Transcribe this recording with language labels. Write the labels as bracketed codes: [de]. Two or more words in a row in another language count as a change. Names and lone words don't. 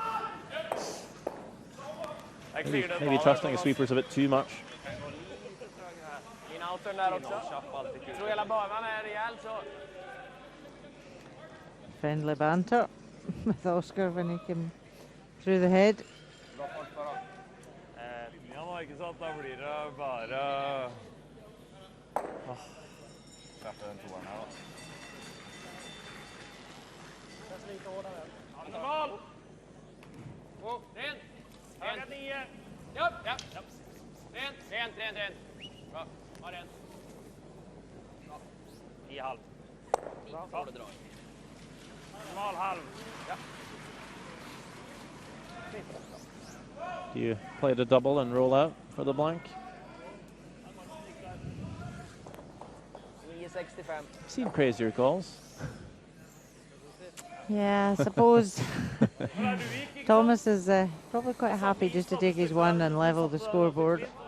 [en] Maybe trusting his sweepers a bit too much. Friendly banter. with Oscar when he came through the head. [no] Ja, nå, ikke sant? Da blir det bare... Treffer den toeren her, da. [sv] Känns lite hårdare. Mål! Rent! [no] Klokka 9. [sv] Ja. Rent. Bra. Ha rent. 9,5. Bra. Smal halv. Ja. [en] Do you play the double and roll out for the blank? [sv] 9,65. [en] I've seen crazier calls. Yeah, I suppose Thomas is probably quite happy just to take his one and level the scoreboard.